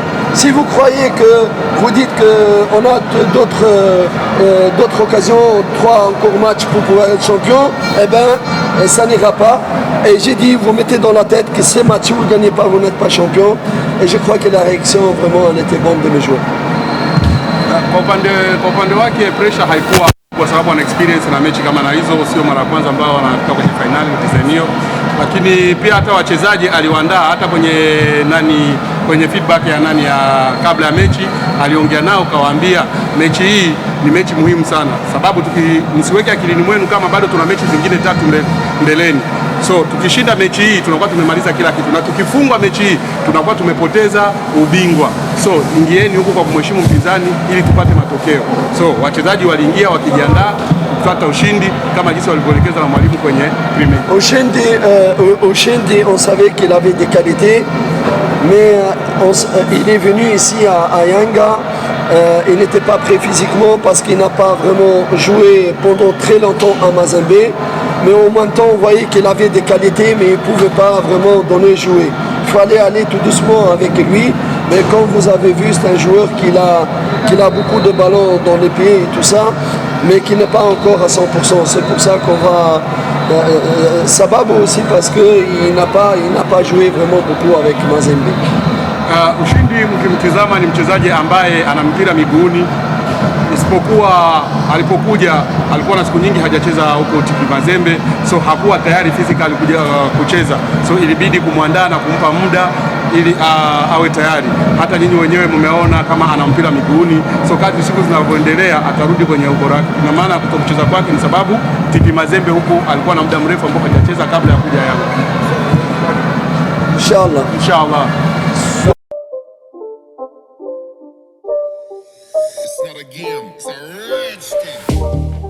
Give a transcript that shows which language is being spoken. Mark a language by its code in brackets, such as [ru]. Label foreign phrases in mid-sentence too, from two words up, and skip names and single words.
[fr] Si vous croyez que, vous dites qu'on a d'autres occasions, 3 encore matchs pour pouvoir être champion, eh bien, ça n'ira pas. Et j'ai dit, vous mettez dans la tête que ces matchs, vous ne gagnez pas, vous n'êtes pas champion. Et je crois que la réaction, vraiment, elle était bonne de mes joueurs. [sw] Kwa upande wake pressure haikuwa kwa sababu ana experience na mechi kama na hizo, sio mara kwanza ambao wanafika kwenye finali mtizanio, lakini pia hata wachezaji aliwaandaa hata kwenye feedback ya kabla ya mechi aliongea nao, kawaambia mechi hii ni mechi muhimu sana, sababu msiweke akilini mwenu kama bado tuna mechi zingine 3 mbeleni. So tukishinda mechi hii tunakuwa tumemaliza kila kitu, na tukifungwa mechi hii tunakuwa tumepoteza ubingwa. So ingieni huko kwa kumheshimu mpinzani ili tupate matokeo. So wachezaji waliingia wakijiandaa kupata ushindi kama jinsi walivyoelekezwa na mwalimu kwenye Premier. [fr] Ushindi, on savait qu'il avait des qualités, mais il est venu ici à Yanga. Il n'était pas prêt physiquement parce qu'il n'a pas vraiment joué pendant très longtemps à Mazembe. Mais en même temps, on voyait qu'il avait des qualités, mais il ne pouvait pas vraiment donner jouer. Il fallait aller tout doucement avec lui. Mais comme vous avez vu, c'est un joueur qui a beaucoup de ballons dans les pieds et tout ça, mais qui n'est pas encore à 100%. C'est pour ça qu'on va... Sababu aussi parce qu'il n'a pas joué vraiment beaucoup avec Mazembe. [sw] Ushindi mkimtizama ni mchezaji ambaye ana mpira miguuni, isipokuwa alipokuja alikuwa na siku nyingi hajacheza huko TP Mazembe, so hakuwa tayari physically kuja kucheza, so ilibidi kumwandaa na kumpa muda ili awe tayari. Hata nyinyi wenyewe mmeona kama ana mpira miguuni, so kadri siku zinavyoendelea atarudi kwenye ubora wake. Ina maana kutokucheza kwake ni sababu TP Mazembe huku alikuwa na muda mrefu ambao hajacheza kabla ya kuja Yanga. Inshallah. Inshallah. [en] It's not a game, it's a rich thing.